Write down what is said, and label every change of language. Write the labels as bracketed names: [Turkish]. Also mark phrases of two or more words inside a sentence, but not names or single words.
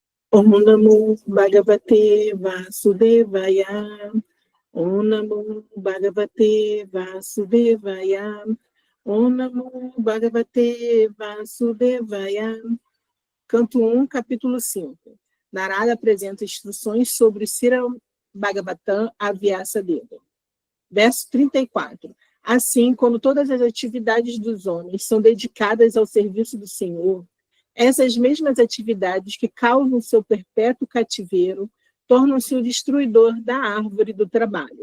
[Sanskrit] ॐ नमो भगवते वासुदेवाय. ॐ नमो भगवते वासुदेवाय. ॐ नमो भगवते वासुदेवाय. [Portuguese] Canto 1, capítulo 5. Narada apresenta instruções sobre o Srimad Bhagavatam Avyasadeva. Verso 34. Assim, quando todas as atividades dos homens são dedicadas ao serviço do Senhor, essas mesmas atividades que causam seu perpétuo cativeiro tornam-se o destruidor da árvore do trabalho.